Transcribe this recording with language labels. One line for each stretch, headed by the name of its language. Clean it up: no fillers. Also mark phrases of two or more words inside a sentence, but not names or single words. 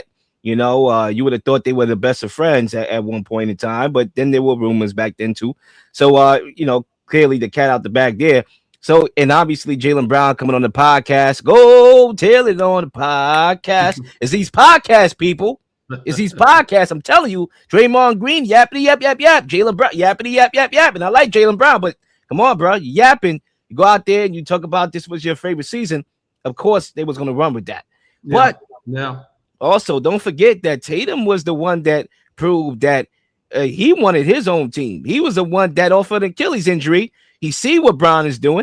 English: You would have thought they were the best of friends at one point in time, but then there were rumors back then too. So, clearly the cat out the bag there. So, and obviously Jaylen Brown coming on the podcast. Go tell it on the podcast. It's these podcast people. It's these podcasts. I'm telling you, Draymond Green, yappity yap yap yap. Jaylen Brown, yappity yap yap yap. And I like Jaylen Brown, but come on, bro, you yapping. You go out there and you talk about this was your favorite season. Of course, they was going to run with that. But also, don't forget that Tatum was the one that proved that he wanted his own team. He was the one that offered an Achilles injury. He see what Brown is doing.